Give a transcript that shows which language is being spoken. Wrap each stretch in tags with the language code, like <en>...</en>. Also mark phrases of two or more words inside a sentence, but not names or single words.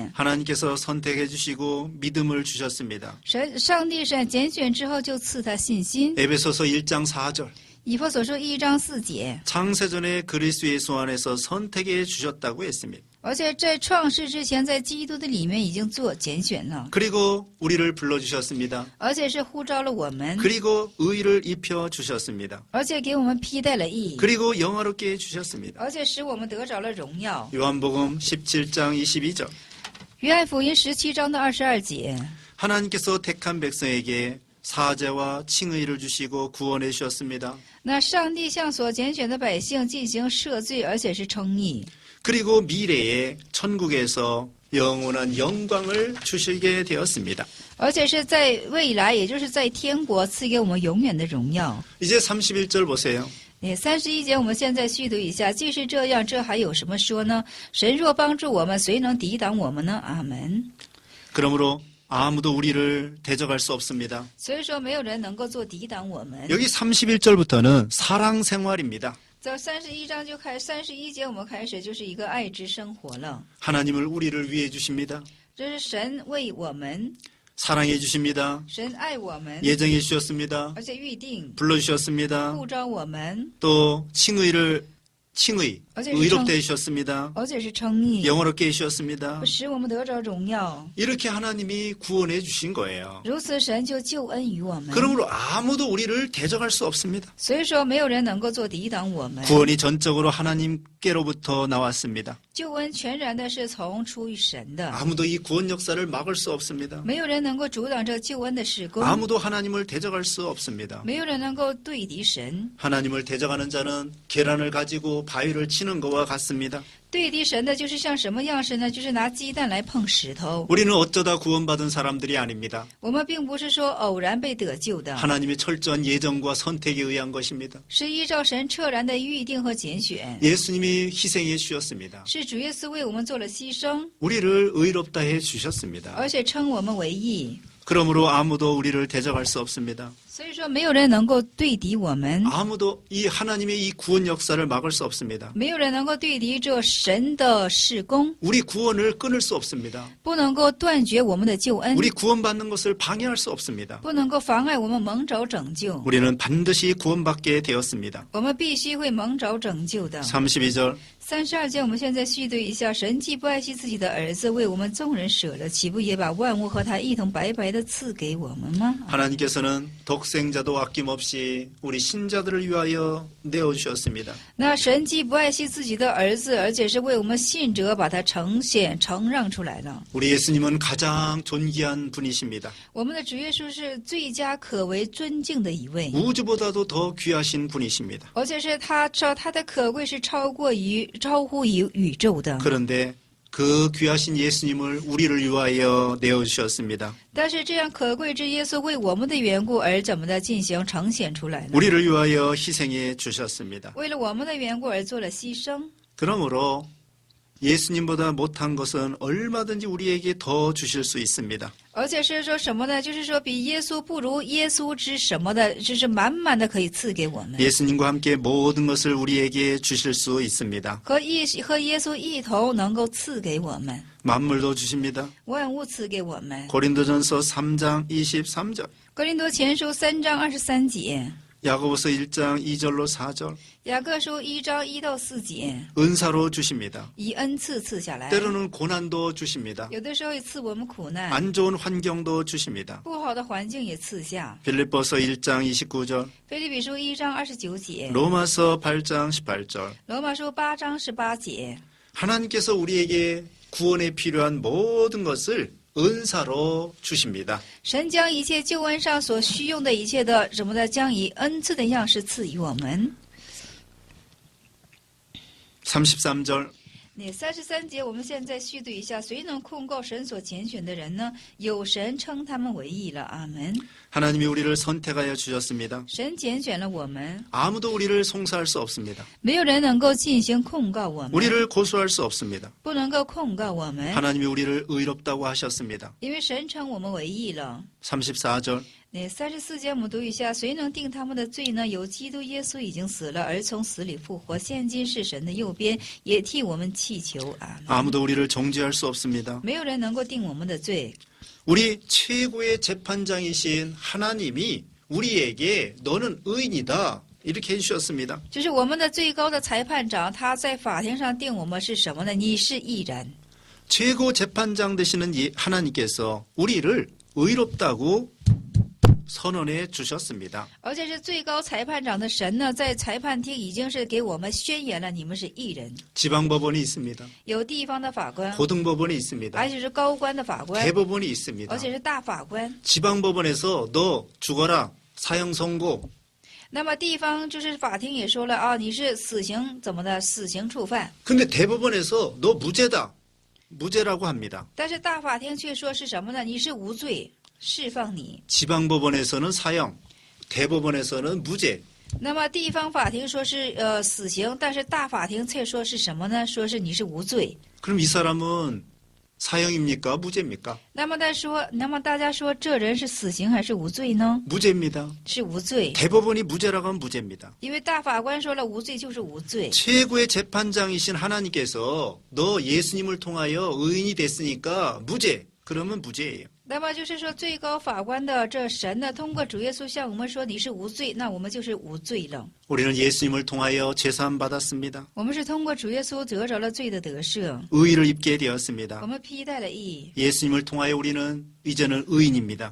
<ko>하나님께서 선택해주시고 믿음을 주셨습니다.</ko> <zh>上帝拣选之后就赐他信心。</zh> <ko>에베소서 1장 4절.</ko> <zh>以弗所书1章4节。</zh> <ko>창세전에 그리스도 예수 안에서 선택해 주셨다고 했습니다.</ko> <zh>而且在创世之前，在基督的里面已经做拣选了，</zh> <ko>그리고 우리를 불러주셨습니다.</ko> <zh>而且是呼召了我们，</zh> <ko>그리고 의를 입혀 주셨습니다.</ko> <zh>而且给我们披戴了义，</zh> <ko>그리고 영화롭게 해주셨습니다.</ko> <zh>而且使我们得着了荣耀。</zh> <ko>요한복음 17장 22절.</ko> <zh>约翰福音17章的22节，</zh> <ko>하나님께서 택한 백성에게 사죄와 칭의를 주시고 구원해 주셨습니다.</ko> <zh>那上帝向所拣选的百姓进行赦罪，而且是称义，</zh> <ko>그리고 미래에 천국에서 영원한 영광을 주시게 되었습니다.</ko> <zh>而且是在未来，也就是在天国赐给我们永远的荣耀。</zh> <ko>이제 31절 보세요.</ko> <zh>31 节，我们现在续读一下。既是这样，这还有什么说呢？神若帮助我们，谁能抵挡我们呢？阿门。</zh> <ko>그러므로 아무도 우리를 대적할 수 없습니다.</ko> <zh>所以说，没有人能够做抵挡我们。</zh> <ko>여기 31절부터는 사랑 생활입니다.</ko> <zh>从31章就开始，31节我们开始就是一个爱之生活了。</zh> <ko>하나님을 우리를 위해 주십니다.</ko> <zh>这是神为我们，</zh> <ko>사랑해 주십니다.</ko> <zh>神爱我们，</zh> <ko>예정해 주셨습니다.</ko> <zh>而且预定</zh> <ko>불러주셨습니다.</ko> <zh>呼召我们，</zh> <ko>또 칭의, 어제 의롭게 해주셨습니다.</ko> <zh>而且是称义，</zh> <ko>영어롭게 해주셨습니다.</ko> <zh>使我们得着荣耀。</zh> <ko>이렇게 하나님이 구원해 주신 거예요.</ko> <zh>如此，神就救恩于我们。</zh> <ko>그러므로 아무도 우리를 대적할 수 없습니다.</ko> <zh>所以说，没有人能够做抵挡我们。</zh> <ko>구원이 전적으로 하나님께로부터 나왔습니다.</ko> <zh>救恩全然的是从出于神的，</zh> <ko>아무도 이 구원 역사를 막을 수 없습니다.</ko> <zh>没有人能够阻挡这救恩的事工，</zh> <ko>아무도 하나님을 대적할 수 없습니다.</ko> <zh>没有人能够对敌神。</zh> <ko>하나님을 대적하는 자는 계란을 가지고 바위를 치는 것과 같습니다.</ko> <zh>对敌神的就是像什么样式呢？就是拿鸡蛋来碰石头。</zh> <ko>우리는 어쩌다 구원받은 사람들이 아닙니다.</ko> <zh>我们并不是说偶然被得救的，</zh> <ko>하나님의 철저한 예정과 선택에 의한 것입니다.</ko> <zh>是依照神彻然的预定和拣选。</zh> <ko>예수님이 희생해 주셨습니다.</ko> <zh>是主耶稣为我们做了牺牲，</zh> <ko>우리를 의롭다 해 주셨습니다.</ko> <zh>而且称我们为义。</zh> <ko>그러므로 아무도 우리를 대적할 수 없습니다.</ko> <zh>所以说，没有人能够对敌我们，</zh> <ko>아무도 이 하나님의 이 구원 역사를 막을 수 없습니다.</ko> <zh>没有人能够对敌这神的事工，</zh> <ko>우리 구원을 끊을 수 없습니다.</ko> <zh>不能够断绝我们的救恩，</zh> <ko>우리 구원받는 것을 방해할 수 없습니다.</ko> <zh>不能够妨碍我们蒙着拯救。</zh> <ko>우리는 반드시 구원받게 되었습니다.</ko> <zh>我们必须会蒙着拯救的。</zh> <ko>32절</ko> <zh>32节，我们现在续读一下：神既不爱惜自己的儿子，为我们众人舍了，岂不也把万物和他一同白白的赐给我们吗？</zh> <ko>하나님께서는 독생자도 아낌없이 우리 신자들을 위하여 내어주셨습니다.</ko> <zh>那神既不爱惜自己的儿子，而且是为我们信者把他呈现、承让出来的。</zh> <ko>우리 예수님은 가장 존귀한 분이십니다.</ko> <zh>我们的主耶稣是最佳可为尊敬的一位，</zh> <ko>우주보다도 더 귀하신 분이십니다.</ko> <zh>而且是他的可贵是超乎于宇宙的。</zh> <ko>그런데 그 귀하신 예수님을 우리를 위하여 내어주셨습니다.</ko> <zh>但是这样可贵之耶稣为我们的缘故而怎么的进行呈现出来呢？</zh> <ko>우리를 위하여 희생해 주셨습니다.</ko> <zh>为了我们的缘故而做了牺牲。</zh> <ko>그러므로 예수님보다 못한 것은 얼마든지 우리에게 더 주실 수 있습니다.</ko> <zh>而且是说什么呢？就是说比耶稣不如耶稣之什么的，就是满满的可以赐给我们。</zh> <ko>예수님과 함께 모든 것을 우리에게 주실 수 있습니다.</ko> <zh>和耶稣一同能够赐给我们，</zh> <ko>만물도 주십니다.</ko> <zh>万物赐给我们。</zh> <ko>고린도전서 3장 23절,</ko> <zh>哥林多前书3章23节，</zh> <ko>야고보서 1장 2절로 4절,</ko> <zh>雅各书1章1到4节，</zh> <ko>은사로 주십니다.</ko> <zh>以恩赐赐下来。</zh> <ko>때로는 고난도 주십니다.</ko> <zh>有的时候也赐我们苦难，</zh> <ko>안 좋은 환경도 주십니다.</ko> <zh>不好的环境也赐下。</zh> <ko>빌립보서 1장 29절,</ko> <zh>腓立比书1章29节，</zh> <ko>로마서 8장 18절.</ko> <zh>罗马书8章18节。</zh> <ko>하나님께서 우리에게 구원에 필요한 모든 것을 은사로 주십니다.</ko> <zh>神将一切救恩上所需用的一切的什么的，将以恩赐的样式赐予我们。</zh> <ko>33절,</ko> <zh>那33节，我们现在续读一下：谁能控告神所拣选的人呢？有神称他们为义了。阿门。</zh> <ko>하나님이 우리를 선택하여 주셨습니다.</ko> <zh>神拣选了我们，</zh> <ko>아무도 우리를 송사할 수 없습니다.</ko> <zh>没有人能够进行控告我们，</zh> <ko>우리를 고소할 수 없습니다.</ko> <zh>不能够控告我们，</zh> <ko>하나님이 우리를 의롭다고 하셨습니다.</ko> <zh>因为神称我们为义了。</zh> <ko>34절,</ko> <zh>那34节我们读一下：谁能定他们的罪呢？有基督耶稣已经死了，而从死里复活，现今是神的右边，也替我们祈求。阿门。</zh> <ko>아무도 우리를 정죄할 수 없습니다.</ko> <zh>没有人能够定我们的罪。</zh> <ko>우리 최고의 재판장이신 하나님이 우리에게 너는 의인이다 이렇게 해주셨습니다.</ko> <zh>就是我们的最高的裁判长，他在法庭上定我们是什么呢？你是义人。</zh> <ko>최고 재판장 되시는 하나님께서 우리를 의롭다고 선언해 주셨습니다.</ko> <zh>而且是最高裁判长的神呢，在裁判厅已经是给我们宣言了，你们是义人。</zh> <ko>지방법원이 있습니다.</ko> <zh>有地方的法官，</zh> <ko>고등법원이 있습니다.</ko> <zh>而且是高官的法官，</zh> <ko>대법원이 있습니다.</ko> <zh>而且是大法官。</zh> <ko>지방법원에서 너 죽어라 사형 선고.</ko> <zh>那么地方就是法庭也说了啊，你是死刑怎么的？死刑触犯。</zh> <ko>근데 대법원에서 너 무죄다. 무죄라고 합니다.</ko> <zh>但是大法庭却说是什么呢？你是无罪，释放你。</zh> <ko>지방법원에서는 사형, 대법원에서는 무죄.</ko> <zh>那么地方法庭说是死刑，但是大法庭却说是什么呢？说是你是无罪。</zh> <ko>그럼 이 사람은 사형입니까? 무죄입니까?</ko> <zh>那么大家说这人是死刑还是无罪呢？</zh> <ko>무죄입니다.</ko> <zh>是无罪，</zh> <ko>대법원이 무죄라고 하면 무죄입니다.</ko> <zh>因为大法官说了无罪就是无罪。</zh> <ko>최고의 재판장이신 하나님께서 너 예수님을 통하여 의인이 됐으니까 무죄. 그러면 무죄예요.</ko> <zh>那么就是说，最高法官的这神呢，通过主耶稣向我们说你是无罪，那我们就是无罪了。</zh> <ko>우리는 예수님을 통하여 죄사함 받았습니다.</ko> <zh>我们是通过主耶稣得着了罪的得赦，</zh> <ko>의의를 입게</ko> <zh>我</zh> <ko>되었습니다.</ko> <zh>们披戴了义。</zh> <ko>예수님을 통하여 우리는 이제는 의인입니다.</ko>